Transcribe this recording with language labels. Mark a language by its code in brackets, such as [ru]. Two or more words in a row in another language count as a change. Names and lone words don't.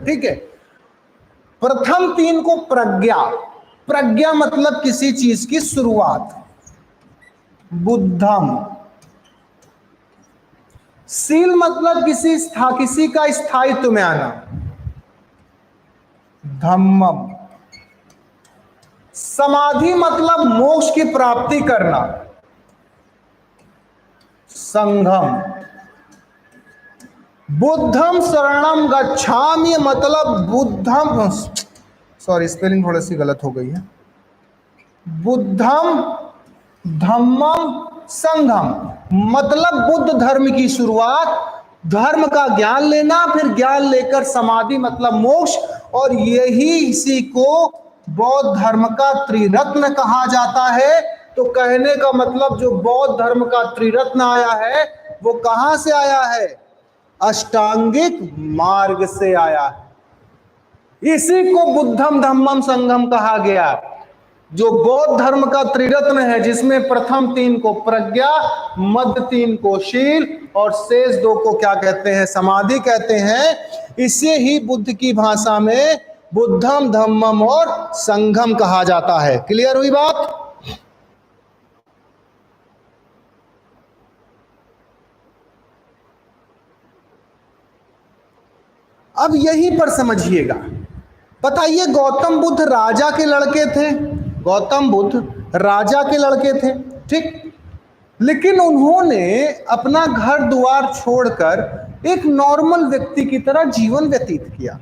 [hi] ठीक है, प्रथम 3 को प्रज्ञा, प्रज्ञा मतलब किसी चीज की शुरुआत, बुद्धम। शील मतलब किसी का स्थायित्व में आना, धम्मम। समाधि मतलब मोक्ष की प्राप्ति करना, संघम। [pi] बुद्धम शरणम गच्छामि [hi] मतलब बुद्धम, [en] sorry spelling [hi] थोड़ी सी गलत हो गई है, [pi] बुद्धम धम्मम संघम [hi] मतलब बुद्ध धर्म की शुरुआत, धर्म का ज्ञान लेना, फिर ज्ञान लेकर समाधि मतलब मोक्ष। और यही इसी को बौद्ध धर्म का त्रिरत्न कहा जाता है। तो कहने का मतलब जो बौद्ध धर्म का त्रिरत्न आया है वो कहां से आया है? अष्टांगिक मार्ग से आया है। इसी को [pi] बुद्धम धम्मम संघम [hi] कहा गया, जो बौद्ध धर्म का त्रिरत्न है, जिसमें प्रथम 3 को प्रज्ञा, मध्य 3 को शील और शेष 2 को क्या कहते हैं? समाधि कहते हैं। इसे ही बुद्ध की भाषा में [pi] बुद्धम धम्मम [hi] और संघम कहा जाता है। क्लियर हुई बात? अब यहीं पर समझिएगा, बताइए गौतम बुद्ध राजा के लड़के थे, गौतम बुद्ध राजा के लड़के थे, ठीक, लेकिन उन्होंने अपना घर द्वार छोड़कर एक नॉर्मल व्यक्ति की तरह जीवन व्यतीत किया।